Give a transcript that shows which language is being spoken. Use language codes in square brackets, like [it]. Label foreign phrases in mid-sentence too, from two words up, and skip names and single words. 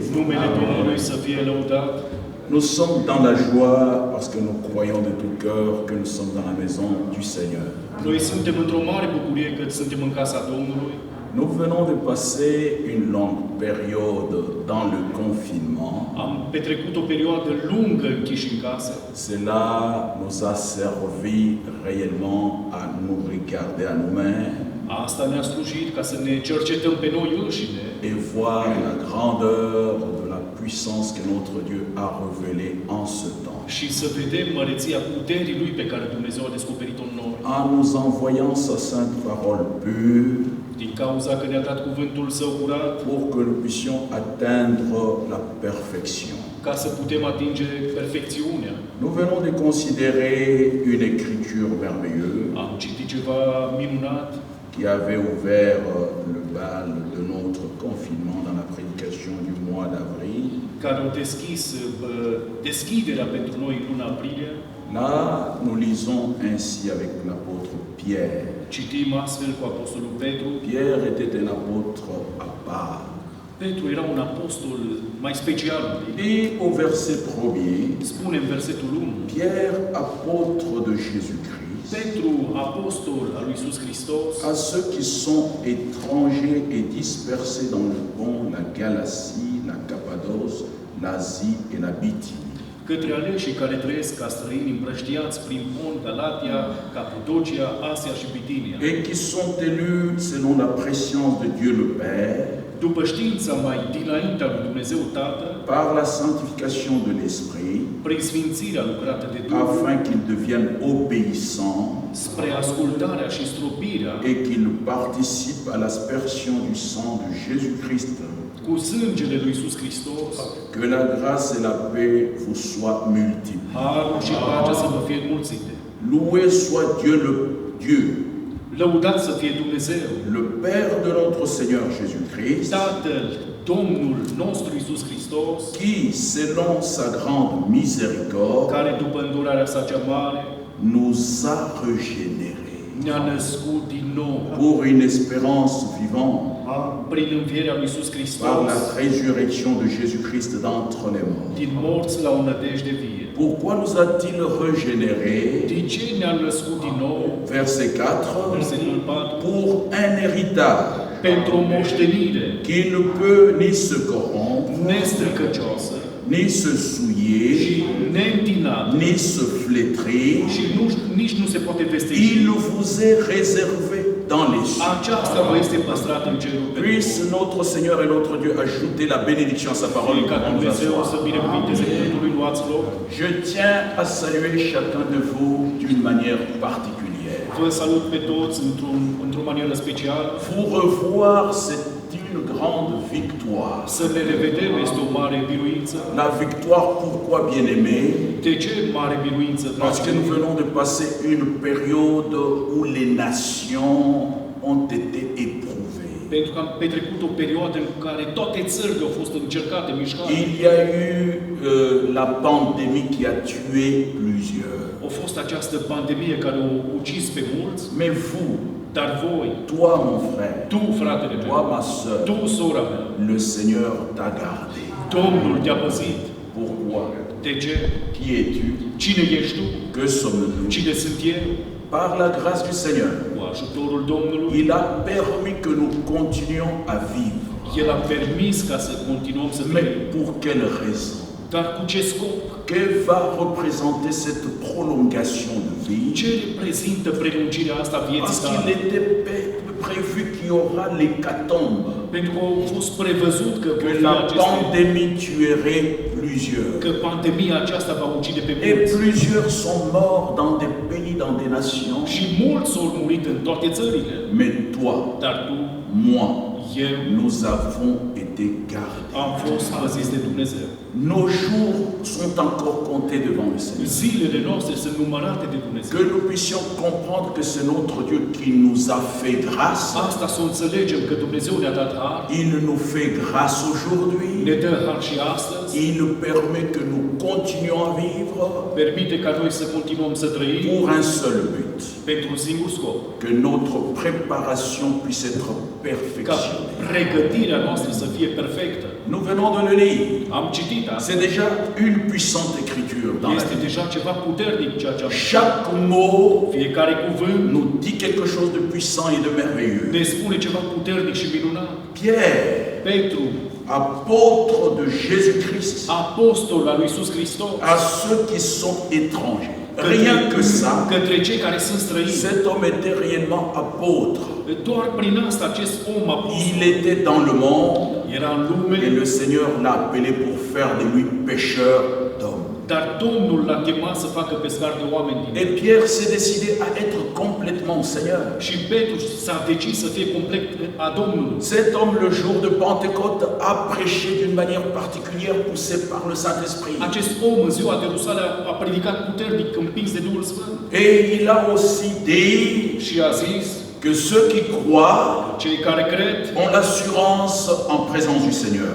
[ro] Numele Domnului să fie lăudat. [fr] Nous sommes dans la joie parce que nous croyons de tout cœur que nous sommes dans la maison du Seigneur. [ro] Noi suntem într-o mare bucurie că suntem în casa Domnului. [fr] Nous venons de passer une longue période dans le confinement. [ro] Am petrecut o perioadă lungă închiși în casă. [fr] Cela nous a servi réellement à nous regarder à nous-mêmes [ro] Asta ne-a slujit ca să ne cercetăm pe noi înșine [fr] et voir la grandeur de la puissance que notre Dieu a révélée en ce temps. [ro] și să vedem măreția puterii Lui pe care Dumnezeu a descoperit-o în noi. [fr] En nous envoyant sa sainte parole pure [ro] Din cauza că ne-a dat cuvântul Său curat, [fr] pour que nous puissions atteindre la perfection. [ro] ca să putem atinge perfecțiunea. [fr] Nous venons de considérer une écriture merveilleuse [ro] Am citit ceva minunat [fr] qui avait ouvert le bal de notre confinement dans la prédication du mois d'avril. [ro] care au deschis deschiderea pentru noi în luna aprilie. [fr] Là, nous lisons ainsi avec l'apôtre Pierre. [ro] Citim astfel cu Apostolul Petru. [fr] Pierre était un apôtre à part. [ro] Petru era un apostol mai special. [fr] Et au verset 1er, [ro] Spune în versetul 1. [fr] Pierre, apôtre de Jésus-Christ, [ro] Petru, apostol al lui Iisus Hristos, [fr] à ceux qui sont étrangers et dispersés dans le Pont, la Galatie, la Cappadoce, l'Asie et la Bithynie. [ro] către aleșii care trăiesc ca străini împrăștiați prin Pont, Galatia, Capadocia, Asia și Bitinia, [fr] Et qui sont élus selon la préscience de Dieu le Père, [ro] după știința mai dinaintea lui Dumnezeu Tatăl, [fr] par la sanctification de l'Esprit, [ro] prin sfințirea lucrată de Duh, [fr] afin qu'ils deviennent obéissants [ro] spre ascultarea și stropirea [fr] et qu'ils participent à l'aspersion du sang de Jésus-Christ. [ro] cu sângele lui Iisus Hristos, [fr] Que la grâce et la paix vous soient multiples. [ro] harul și pacea să vă fie înmulțite. [fr] Loué soit Dieu le Dieu, [ro] Lăudat să fie Dumnezeu, [fr] le Père de notre Seigneur Jésus-Christ, [ro] Tatăl, Domnul nostru Iisus Hristos, [fr] qui, selon sa grande miséricorde, [ro] care după îndurarea sa cea mare [fr] nous a régénérés [ro] ne-a născut din nou [fr] pour une espérance vivante [ro] prin învierea lui Iisus [fr] par [ro] Hristos, [fr] la résurrection de Jésus-Christ d'entre les morts. [ro] din morți la o nădejde vie. [fr] Pourquoi nous a-t-il régénérés? [ro] De ce ne-a născut din nou? [fr] Verset 4. [ro] Versetul 4. [fr] Pour un héritage [ro] Pentru o moștenire [fr] qui ne peut ni se corrompre, [ro] nestricăcioasă [fr] ni se [ro] și [fr] souiller, [ro] neîntinată [fr] ni se flétrir. [ro] și nici nu se poate vesteji. [fr] Il vous est réservé dans les cieux. [ro] Aceasta vă este păstrată în cerul [fr] Puisse notre Seigneur et notre Dieu ajouter la bénédiction à sa parole. [ro] Ca [fr] Nous nous [ro] Dumnezeu să [fr] asseoir. [ro] binecuvinteze cuvântul lui, luați loc. [fr] Je tiens à saluer chacun de vous d'une manière particulière. [ro] Vă salut pe toți într-o manieră specială. [fr] Vous revoir, c'est une grande victoire. [ro] Să ne revedem este o mare biruință. [fr] La victoire, pourquoi bien-aimé? [ro] De ce mare biruință? [fr] Parce que nous venons de passer une période où les nations ont été éprouvées. [ro] Pentru că am petrecut o perioadă în care toate țările au fost încercate, mișcate. [fr] Il y a eu la pandémie qui a tué plusieurs. [ro] A fost această pandemie care a ucis pe mulți, [fr] Mais vous, [ro] dar voi, [fr] toi mon frère, [ro] tu, fratele [fr] toi [ro] meu, [fr] ma soeur, [ro] tu, sora mea, [fr] le Seigneur t'a gardé. [ro] Domnul te-a păzit. [fr] Pourquoi? [ro] De ce? [fr] Qui es-tu? [ro] Cine ești tu? [fr] Que sommes-nous? [ro] Cine sunt eu? [fr] Par la grâce du Seigneur, [ro] Cu ajutorul Domnului, [fr] il a permis que nous continuions à vivre. [ro] El a permis ca să continuăm să [fr] Mais [ro] trăim. [fr] pour quelle raison? [ro] Dar cu ce scop? [fr] Que va représenter cette prolongation de vie? [ro] Ce reprezintă prelungirea asta a vieții [fr] Parce qu'il [ro] tale? [fr] était prévu qu'il y aura l'hécatombe, [ro] Pentru că a fost prevăzut că [fr] que [ro] vor fi [fr] la [ro] aceste, [fr] pandémie tuerait plusieurs. [ro] că pandemia aceasta va ucide pe [fr] Et [ro] mulți. [fr] plusieurs sont morts dans des pays, dans des nations. [ro] Și mulți au murit în toate țările. [fr] Mais toi, [ro] Dar tu, [fr] moi, [ro] eu, [fr] nous avons été gardés. [ro] am fost păziți de Dumnezeu. [fr] Nos jours sont encore comptés devant le Seigneur. [ro] Zilele noastre sunt numărate de Dumnezeu. [fr] Que nous puissions comprendre que c'est notre Dieu qui nous a fait grâce. [ro] Asta să o înțelegem că Dumnezeu ne-a dat har, [fr] Il nous fait grâce [ro] ne [fr] aujourd'hui. [ro] dă har și astăzi, [fr] Il nous permet que nous continuions à vivre [ro] permite ca noi să continuăm să trăim [fr] pour un seul but. [ro] pentru un singur scop. [fr] Que notre préparation puisse être [ro] Ca [fr] perfectionnée. [ro] pregătirea noastră să fie perfectă. [fr] Nous venons de le lire. [ro] Am citit asta. [fr] C'est déjà une puissante écriture dans la [ro] Este [fr] Bible. [ro] deja ceva puternic ceea ce am citit. [fr] Chaque mot [ro] Fiecare cuvânt [fr] nous dit quelque chose de puissant et de merveilleux. [ro] ne spune ceva puternic și minunat. [fr] Pierre, [ro] Petru, [fr] apôtre de Jésus-Christ, [ro] apostol al lui Iisus Hristos, [fr] à ceux qui sont étrangers. Rien que ça, [ro] către cei care sunt străini. [fr] cet homme était réellement apôtre. [ro] Doar prin asta acest om apostol [fr] Il était dans le monde [ro] era în lume, [fr] et le Seigneur l'a appelé pour faire de lui pécheur d'hommes. [ro] dar Domnul l-a chemat să facă pescar de oameni din [fr] Et Pierre s'est décidé à être complètement au Seigneur. [ro] Și Petru s-a decis să fie complet a Domnului. [fr] Cet homme, le jour de Pentecôte, a prêché d'une manière particulière, poussé par le Saint-Esprit. [ro] Acest om în ziua de Rusale a predicat puternic, împins de Duhul Sfânt. [fr] Et il a aussi dit [ro] Și a zis, [fr] que ceux qui croient [ro] cei care cred [fr] ont l'assurance en présence du Seigneur.